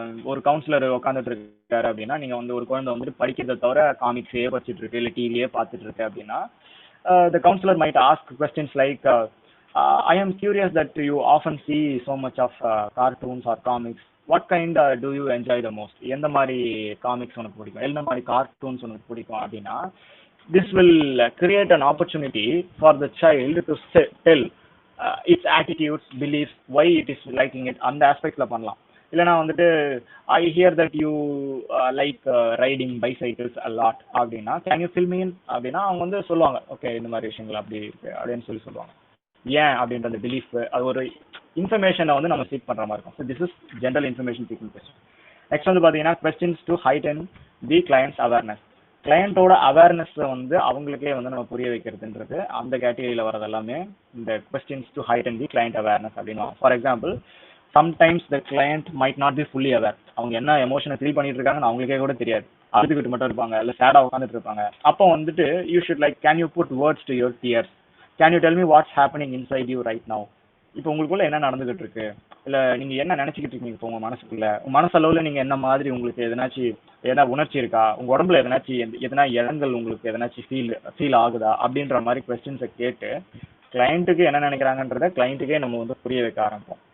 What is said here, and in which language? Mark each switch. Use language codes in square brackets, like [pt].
[ta] ஒரு கவுன்சிலர் உட்காந்துட்டு இருக்காரு அப்படின்னா நீங்க வந்து ஒரு குழந்தை வந்துட்டு படிக்கிறத தவிர காமிக்ஸே படிச்சுட்டு இருக்கு இல்லை டிவியே பார்த்துட்டு இருக்கு அப்படின்னா [en] the counselor might ask questions like I am curious that you often see so much of cartoons or comics. What kind do you enjoy the most? [ta] எந்த மாதிரி காமிக்ஸ் உனக்கு பிடிக்கும், எந்த மாதிரி கார்ட்டூன்ஸ் உனக்கு பிடிக்கும் அப்படின்னா [en] this will create an opportunity for the child to tell its attitudes, beliefs, why it is liking it. [ta] அந்த ஆஸ்பெக்ட்ல பண்ணலாம். இல்லைனா வந்துட்டு ஐ hear that you like riding bicycles a lot அப்படின்னா can you fill me in அப்படின்னா அவங்க வந்து சொல்லுவாங்க okay இந்த மாதிரி விஷயங்கள் அப்படி இருக்கு அப்படின்னு சொல்லுவாங்க. ஏன் அப்படின்ற அந்த பிலீஃப், அது ஒரு இன்ஃபர்மேஷனை வந்து நம்ம சீக் பண்ற மாதிரி இருக்கும். [en] So this is general information seeking question. [ta] Next வந்து பார்த்தீங்கன்னா [en] Questions to heighten the clients awareness. [ta] கிளையண்டோட awareness வந்து அவங்களுக்கே வந்து நம்ம புரிய வைக்கிறதுன்றது அந்த கேட்டகரியில் வரது எல்லாமே இந்த questions to heighten the client awareness அப்படின்னு. For example [en] sometimes the client might not be fully aware. [ta] அவங்க என்ன எமோஷனை ஃபீல் பண்ணிட்டு இருக்காங்கன்னு அவங்களுக்கே கூட தெரியாது, அழுதுகிட்டு மட்டும் இருப்பாங்க இல்லை சேடா உட்காந்துட்டு இருப்பாங்க. அப்போ வந்துட்டு [en] You should like can you put words to your tears, can you tell me what's happening inside you right now. [ta] இப்போ உங்களுக்குள்ள என்ன நடந்துகிட்டு இருக்கு, இல்லை நீங்க என்ன நினைச்சிக்கிட்டு இருக்கீங்க இப்போ உங்க மனசுக்குள்ள, உங்க மனசளவுல நீங்க என்ன மாதிரி உங்களுக்கு எதனா உணர்ச்சி இருக்கா, உங்க உடம்புல எதனா இடங்கள் உங்களுக்கு எதனாச்சும் ஃபீல் ஆகுதா அப்படின்ற மாதிரி கொஸ்டின்ஸை கேட்டு கிளைண்ட்டுக்கு என்ன நினைக்கிறாங்கன்றத கிளைண்ட்டுக்கே நம்ம வந்து புரிய வைக்க ஆரம்பிப்போம்.